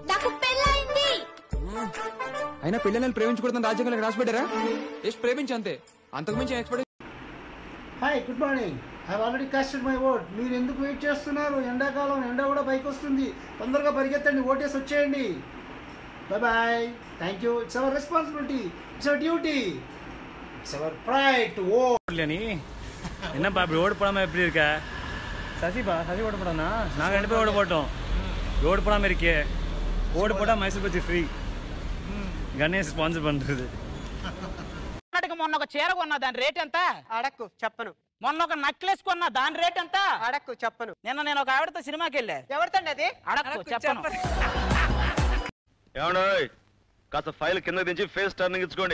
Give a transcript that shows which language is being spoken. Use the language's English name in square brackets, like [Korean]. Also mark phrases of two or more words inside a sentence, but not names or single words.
[Telugu] అయినా పిల్లల్ని ప్రేమించకూడదని రాజ్యాంగంలో రాసి పెట్టారా? జస్ట్ ప్రేమించి అంతే, అంతకుమించి ఎక్స్పెక్ట్. [English] Hi, good morning. I already casted my vote. [Telugu] మీరు ఎందుకు వెయిట్ చేస్తున్నారు? ఎండాకాలం, ఎండ కూడా పైకి వస్తుంది. తొందరగా పరిగెత్తండి, ఓటేసి వచ్చేయండి. [English] Bye bye. Thank you. It's our responsibility. It's our duty. It's our pride to vote. [Tamil] என்னப்பா இப்படி ஓடு போடாம எப்படி இருக்க? சசிப்பா, சசி ஓடு போடானா? நாங்கள் 2 பேரும் ஓடு போட்டோம். ஓடு போடாம இருக்கே. ஓடு போட்டா மைசூர் பஜ்ஜி ఫ్రీ. గణేష్ స్పాన్సర్ பண்ணுறது. [Telugu] మొన్న ఒక చీర కొన్నా, దాని రేట్ ఎంత? అడక్కు చెప్పను. మొన్న ఒక నెక్లెస్ కొన్నా, దాని రేట్ ఎంత? అడక్కు చెప్పను. నిన్న నేను ఒక ఆవిడతో సినిమాకి వెళ్ళా. ఎవరితండి అది? అడక్కు చెప్పను. ఏమండో కాస్త ఫైల్ కింద దించి [English] face turning [Telugu] ఇచ్చుకోండి.